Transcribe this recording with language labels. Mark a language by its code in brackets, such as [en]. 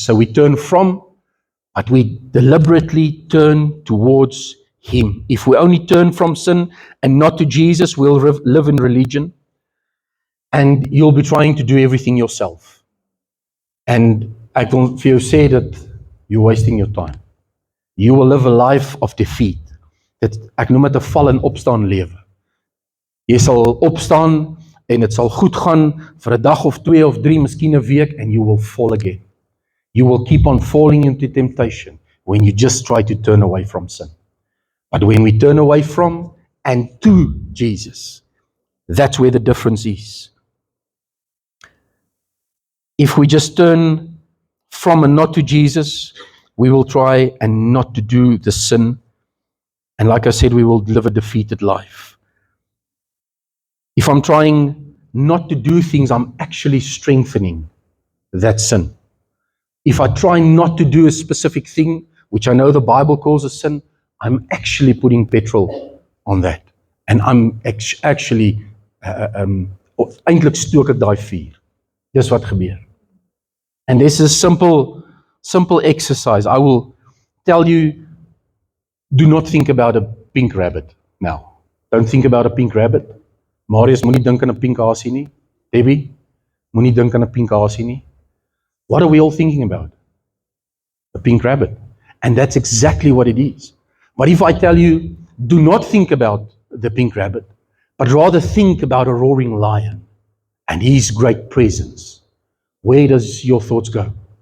[en] So we turn from, but we deliberately turn towards Him. If we only turn from sin and not to Jesus, we'll live in religion and you'll be trying to do everything yourself. And I can [af] vir jou sê [en] that you're wasting your time. You will live a life of defeat. [af] Ek noem dit 'n val en opstaan lewe. Jy sal opstaan en dit sal goed gaan vir 'n dag of 2 of 3, miskien 'n week, [en] and you will fall again. You will keep on falling into temptation when you just try to turn away from sin. But when we turn away from and to Jesus, that's where the difference is. If we just turn from and not to Jesus, we will try and not to do the sin. And like I said, we will live a defeated life. If I'm trying not to do things, I'm actually strengthening that sin. If I try not to do a specific thing, which I know the Bible calls a sin, I'm actually putting petrol on that. And I'm actually, [af] eintlik stook ek daai vuur. Dis wat gebeur. [en] And this is a simple exercise. I will tell you, do not think about a pink rabbit now. Don't think about a pink rabbit. [af] Marius, moenie dink aan 'n pink hasie nie. Debbie, moenie dink aan 'n pink hasie nie. [en] What are we all thinking about? A pink rabbit. And that's exactly what it is. But if I tell you, do not think about the pink rabbit, but rather think about a roaring lion and his great presence, where does your thoughts go?